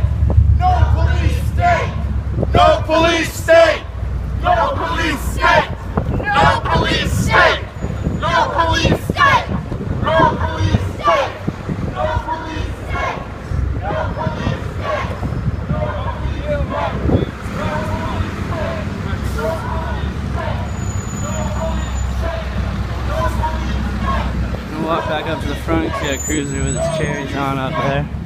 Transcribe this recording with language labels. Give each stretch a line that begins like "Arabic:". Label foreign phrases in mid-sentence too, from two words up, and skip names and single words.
English: No police state! No police state! No police state! No police state! No police state! No police state! No police state! No police state! We'll walk back up to the front, see a cruiser with its cherries on up there.